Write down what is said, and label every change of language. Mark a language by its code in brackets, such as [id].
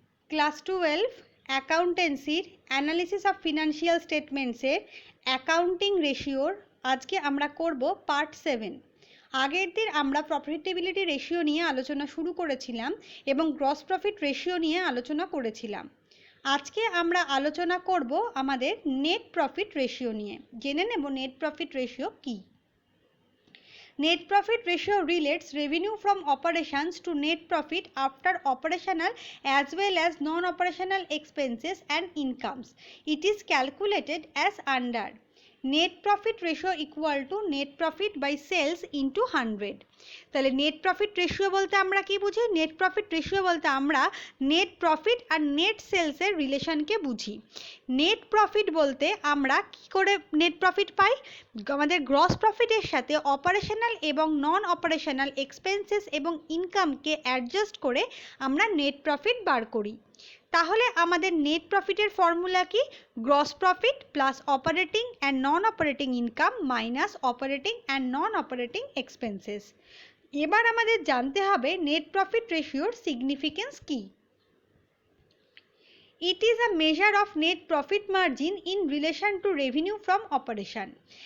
[bn] Class 12 অ্যাকাউন্টেন্সির analysis of financial স্টেটমেন্টসের accounting রেশিওর আজকে আমরা করব পার্ট 7। আগের দিন আমরা প্রফিটেবিলিটি রেশিও নিয়ে আলোচনা শুরু করেছিলাম এবং গ্রস প্রফিট রেশিও নিয়ে আলোচনা করেছিলাম। আজকে আমরা আলোচনা করব আমাদের নেট প্রফিট রেশিও নিয়ে। জেনে নেব net profit ratio key. [en] Net profit ratio relates revenue from operations to net profit after operational as well as non-operational expenses and incomes. It is calculated as under net profit ratio equal to net profit by sales into 100. [bn] তাহলে net profit ratio বলতে আমরা কি বুঝি? Net profit ratio বলতে আমরা net profit আর net সেলসের রিলেশনকে বুঝি। Net profit বলতে আমরা কি করে নেট প্রফিট পাই? আমাদের গ্রস প্রফিটের সাথে অপারেশনাল এবং নন অপারেশনাল এক্সপেন্সেস এবং ইনকামকে অ্যাডজাস্ট করে আমরা নেট প্রফিট বার করি। তাহলে আমাদের নেট প্রফিটের ফর্মুলা কি? Gross profit plus operating and non operating income minus operating and non operating expenses. এবার আমাদের জানতে হবে নেট প্রফিট রেশিওর সিগনিফিকেন্স কি। [en] It is a measure of net profit margin in relation to revenue from operation.